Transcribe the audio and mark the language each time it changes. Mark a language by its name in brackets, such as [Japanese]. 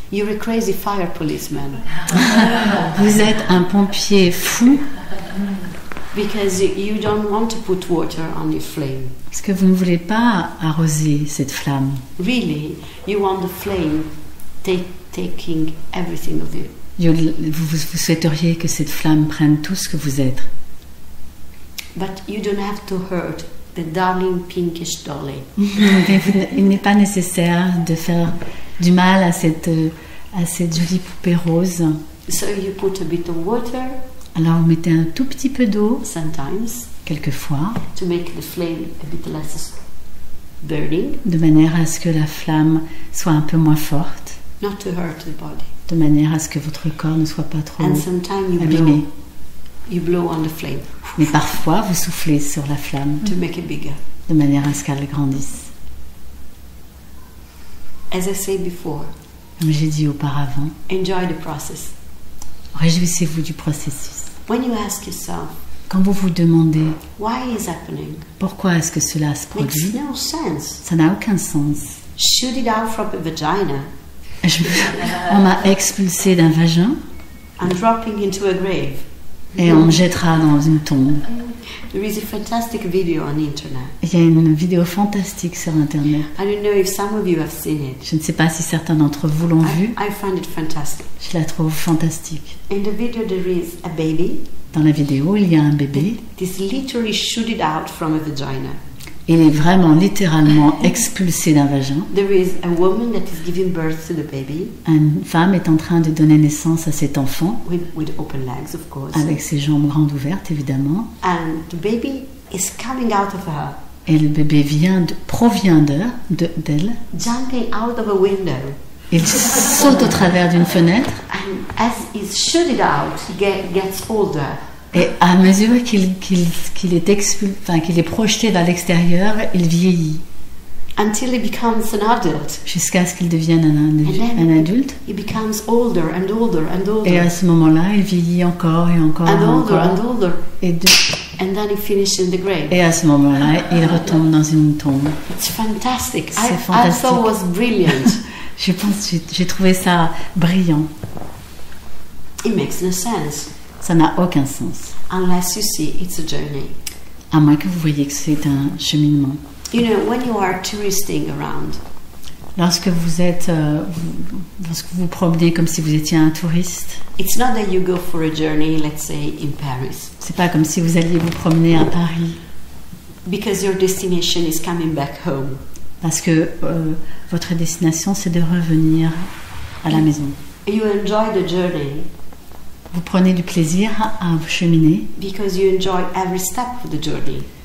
[English] You're a crazy fire policeman [French] Vous êtes un pompier fou [English] because you don't want to put water on your flame. [French] parce que vous ne voulez pas arroser cette flamme. [English] Really, you want the flame taking everything of you. [French] Vous souhaiteriez que cette flamme prenne tout ce que vous êtes. [English] But you don't have to hurt the darling pinkish dolly. [French] Mais il n'est pas nécessaire de faire du mal à cette jolie poupée rose. [English] So you put a bit of water [French] Alors vous mettez un tout petit peu d'eau, [English] sometimes [French] quelquefois, [English] to make the flame a bit less burning, [French] de manière à ce que la flamme soit un peu moins forte, [English] not to hurt the body. [French] de manière à ce que votre corps ne soit pas trop [English] And sometimes [French] abîmé. [English] you blow on the flame [French] Mais parfois, vous soufflez sur la flamme [English] to make it bigger. [French] de manière à ce qu'elle grandisse. [English] As I said before, [French] Comme j'ai dit auparavant, [English] enjoy the process. [French] réjouissez-vous du processus. [English] When you ask yourself, [French] Quand vous vous demandez [English] why is happening? [French] pourquoi est-ce que cela se [English] Makes [French] produit, [English] no sense. [French] ça n'a aucun sens. [English] Shoot it out from a vagina [French] On m'a expulsé d'un vagin [English] and dropping into a grave. [French] et on me jettera dans une tombe. [English] There is a fantastic video on the internet. [French] Il y a une vidéo fantastique sur Internet. [English] I don't know if some of you have seen it. [French] Je ne sais pas si certains d'entre vous l'ont vue. [English] I find it fantastic. [French] Je la trouve fantastique. [English] In the video, there is a baby [French] Dans la vidéo, il y a un bébé. [English] that is literally shooted out from a vagina. [French] Il est vraiment littéralement expulsé d'un vagin. [English] There is a woman that is giving birth to the baby [French] Une femme est en train de donner naissance à cet enfant, [English] with open legs, of course. [French] avec ses jambes grandes ouvertes, évidemment. [English] And the baby is coming out of her, [French] Et le bébé provient d'elle. [English] jumping out of a window. [French] Il saute au travers d'une fenêtre. [English] And as he's shooted out, he gets older. [French] Et à mesure qu'il est projeté vers l'extérieur, il vieillit. [English] Until he becomes an adult. [French] Jusqu'à ce qu'il devienne un adulte. [English] He becomes older and older and older. [French] Et à ce moment-là, il vieillit encore et encore [English] And [French] et [English] older [French] encore. [English] and older. [French] Et [English] And then he finishes in the grave. [French] à ce moment-là, il retombe dans une tombe. [English] It's fantastic. [French] C'est [English] I [French] fantastique. [English] thought it was brilliant. [French] J'ai trouvé ça brillant. [English] It makes no sense [French] Ça n'a aucun sens. [English] unless you see it's a journey. [French] À moins que vous voyez que c'est un cheminement. [English] You know, when you are touristing around, [French] Lorsque vous êtes, lorsque vous vous promenez comme si vous étiez un touriste, [English] it's not that you go for a journey, let's say, in Paris, [French] c'est pas comme si vous alliez vous promener à Paris, [English] because your destination is coming back home. [French] parce que votre destination c'est de revenir à la maison. [English] You enjoy the journey [French] Vous prenez du plaisir à vous cheminer [English] because you enjoy every step of the journey.